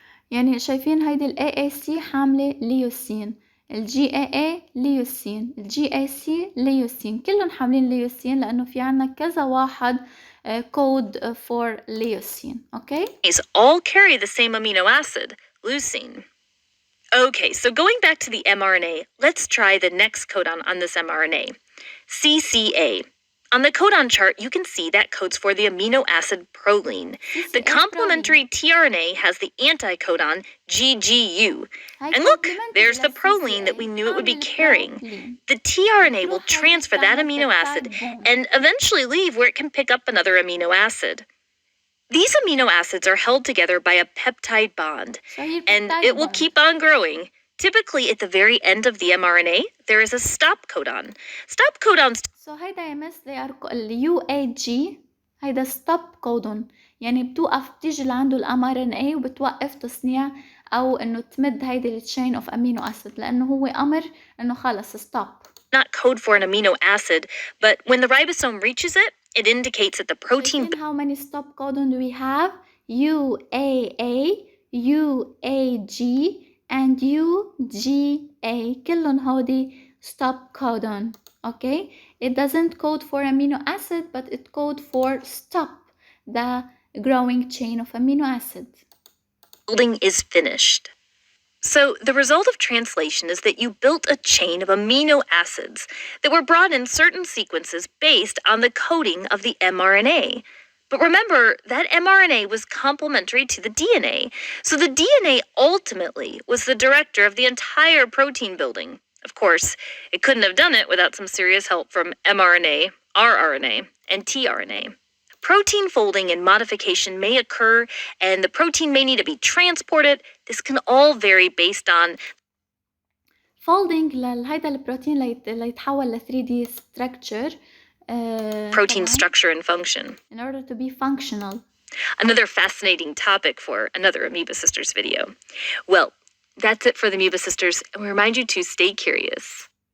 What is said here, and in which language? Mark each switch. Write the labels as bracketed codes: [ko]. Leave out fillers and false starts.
[ar] يعني شايفين هيدي ال AAC حاملة ليوسين، ال GAA ليوسين، ال GAC ليوسين، كلهم حاملين ليوسين لأنه في عنا كذا واحد code for ليوسين. [en] Okay? These all carry the same amino acid, leucine. Okay, so going back to the mRNA, let's try the next codon on this mRNA, CCA. On the codon chart, you can see that codes for the amino acid proline. The complementary tRNA has the anticodon GGU. And look, there's the proline that we knew it would be carrying. The tRNA will transfer that amino acid and eventually leave where it can pick up another amino acid. These amino acids are held together by a peptide bond, and it will keep on growing. Typically, at the very end of the mRNA, there is a stop codon. Stop codons. [ar] So هيدا يا مس [en] they are UAG [ar] هيدا stop codon، يعني بتيجي لعنده ال mRNA وبتوقف تصنيع أو إنه تمد هيدي ال chain of amino acid لأنه هو أمر إنه خلص stop. [en] Not code for an amino acid, but when the ribosome reaches it, it indicates that the protein. How many stop codon do we have? UAA, UAG, and UGA. [ar] كلهم هودي stop codon. [en] Okay? It doesn't code for amino acid, but it code for stop the growing chain of amino acid. Building is finished. So the result of translation is that you built a chain of amino acids that were brought in certain sequences based on the coding of the mRNA. But remember, that mRNA was complementary to the DNA, so the DNA ultimately was the director of the entire protein building. Of course, it couldn't have done it without some serious help from mRNA, rRNA, and tRNA. Protein folding and modification may occur, and the protein may need to be transported. This can all vary based on [ar] folding لهيدا البروتين ليتحول ل 3D structure. [en] Protein structure and function. In order to be functional. Another fascinating topic for another Amoeba Sisters video. Well, that's it for the Amoeba Sisters, and we remind you to stay curious.